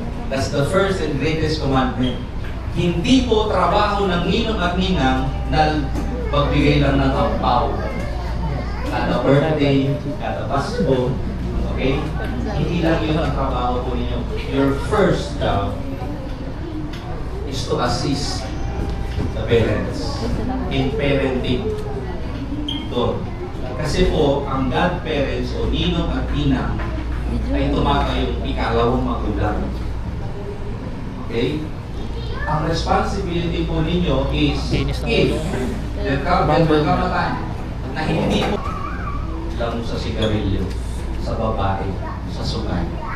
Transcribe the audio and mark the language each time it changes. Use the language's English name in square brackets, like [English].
[English] That's the first and greatest commandment. [Filipino] Hindi po trabaho ng ninong at ninang na magbigay lang ng ampaw. Kada birthday, kada Pasko, okay? Hindi lang yun ang trabaho po ninyo. [English] Your first job is to assist the parents in parenting. [Filipino] Doon. Kasi po, ang godparents o ninong at ninang ay tumatayong ikalawang magulang. Okay? Ang responsibility po ninyo [English] is if there will come a time [Filipino] na hindi po lang sa sigarilyo, sa babae, sa sungay.